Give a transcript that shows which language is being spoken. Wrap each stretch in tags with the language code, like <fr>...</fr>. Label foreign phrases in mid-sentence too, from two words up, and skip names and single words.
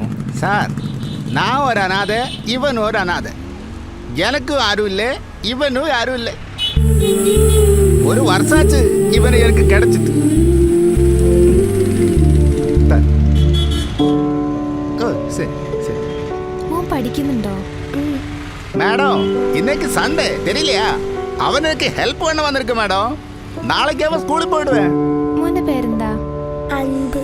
<ml>സാർ ഞാൻ ഒരു അനാഥ, ഇവനും ഒരു അനാഥ. എനക്കും ആരുമില്ലേ, ഇവനും ആരുമില്ലേ. ഒരു വർഷാച്ച് ഇവന് എനിക്ക് കിടച്ചിട്ട്. ഓ ശരി ശരി. മോൻ പഠിക്കുന്നുണ്ടോ?</ml> <ta>மேடம் இன்னைக்கு சண்டே தெரியலையா? அவனுக்கு ஹெல்ப் பண்ண வந்திருக்கு மேடம். நாளைக்கு அவன் ஸ்கூலுக்கு போயிடுவேன்.</ta> <ml>മോന്റെ പേരെന്താ? അൻപ്.</ml>